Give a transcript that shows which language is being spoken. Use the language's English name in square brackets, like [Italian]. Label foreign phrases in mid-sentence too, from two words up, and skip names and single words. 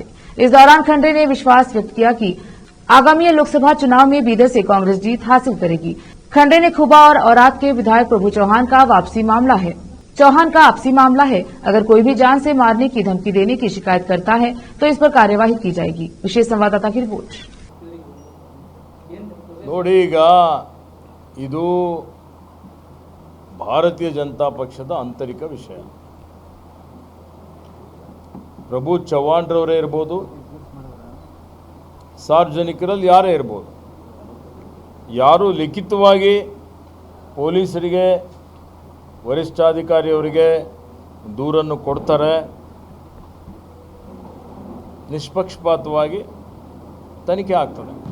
[Hindi] इस दौरान खंडरे ने विश्वास व्यक्त किया कि आगामी लोकसभा चुनाव में बीदर से कांग्रेस जीत हासिल करेगी। खंडे ने खुबा और औरात के विधायक प्रभु चौहान का आपसी मामला है। अगर कोई भी जान से मारने की धमकी देने की शिकायत करता है तो इस पर कार्यवाही की जाएगी। विशेष संवाददाता की रिपोर्ट। [Kannada] ನೋಡಿ, ಈಗ ಇದು ಭಾರತೀಯ ಜನತಾ ಪಕ್ಷದ ಆಂತರಿಕ ವಿಷಯ. ಪ್ರಭು ಚವ್ಹಾಣ್ ರವರೇ ಇರಬಹುದು, ಸಾರ್ವಜನಿಕರಲ್ಲಿ ಯಾರೇ ಇರಬಹುದು, ಯಾರು ಲಿಖಿತವಾಗಿ ಪೊಲೀಸರಿಗೆ ವರಿಷ್ಠಾಧಿಕಾರಿಯವರಿಗೆ ದೂರನ್ನು ಕೊಡ್ತಾರೆ, ನಿಷ್ಪಕ್ಷಪಾತವಾಗಿ ತನಿಖೆ ಆಗ್ತದೆ.